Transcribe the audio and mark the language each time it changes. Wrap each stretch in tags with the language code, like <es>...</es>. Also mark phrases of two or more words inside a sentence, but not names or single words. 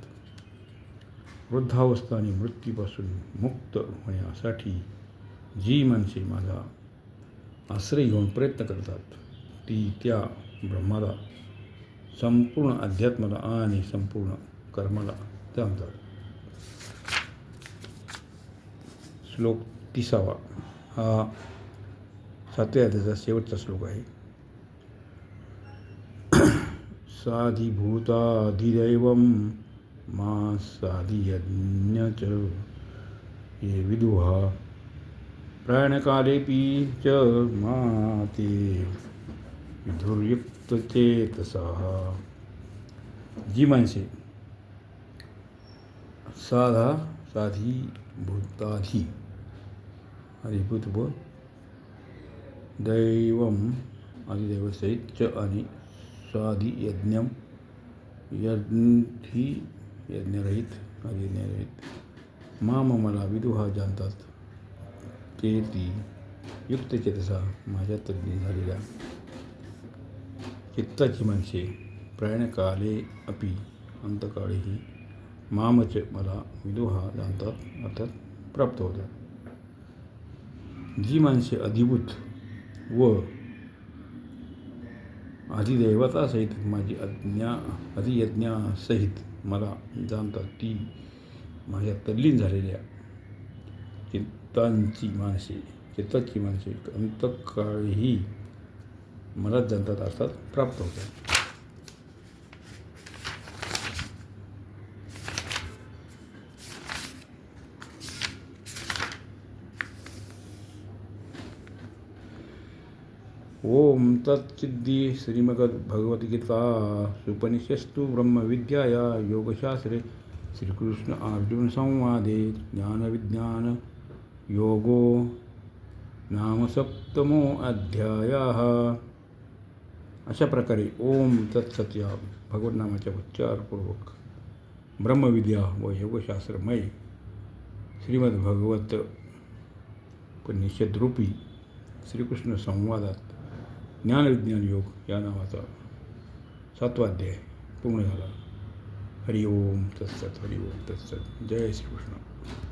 <mr>वृद्धावस्था आणि मृत्यूपासून मुक्त होण्यासाठी जी माणसे माझा आश्रय घेऊन प्रयत्न करतात ती त्या ब्रह्माला संपूर्ण अध्यात्माला आणि संपूर्ण कर्माला जाणतात. श्लोक 30. हा 7व्या अध्यायाचा शेवटचा श्लोक आहे.</mr> <sa>साधिभूताधिदैवं मा साधियज्ञ च ये विदुहा प्रयाणकालेऽपि च मा ते विधुर्युक्तचेतसाः.</sa> <mr>जी माणसे साधी अधिभूत व दैवम अधिदैवसहित च आणि स्वाधी यज्ञरहित माम मला विदुहा जाणतात ते ती युक्तचेतसा माझ्या तज्ञ झालेल्या चित्ताची माणसे</mr> <sa>प्रयाणकाले अपि</sa> <mr>अंतकाळेही मामच मला विदुहा जाणतात अर्थात प्राप्त होतात. जी माणसे अधिभूत व अधिदैवतासहित माझी अधियज्ञासहित मला जाणतात ती माझ्या तल्लीन झालेल्या चित्ताची माणसे अंतकाळीही मलाच जाणतात अर्थात प्राप्त होतात.</mr> <sa>ओम तत्सिद्धी श्रीमद्भगवद्गीता उपनिषत्सु ब्रह्मविद्याया योगशास्त्रे श्रीकृष्ण अर्जुन संवादे ज्ञानविज्ञान योगो नाम सप्तमो अध्यायः.</sa> <mr>अशा प्रकारे</mr> <sa>ओम तत्सत</sa> <mr>या भगवन्नामाच्या उच्चारपूर्वक ब्रह्मविद्या व योगशास्त्रमय श्रीमद्भगवत उपनिषदरूपी श्रीकृष्ण संवादात ज्ञानविज्ञान योग या नावाचा 7वा अध्याय पूर्ण झाला.</mr> <sa>हरि ओम तत्सत, हरि ओम तत्सत.</sa> <mr>जय श्रीकृष्ण.</mr>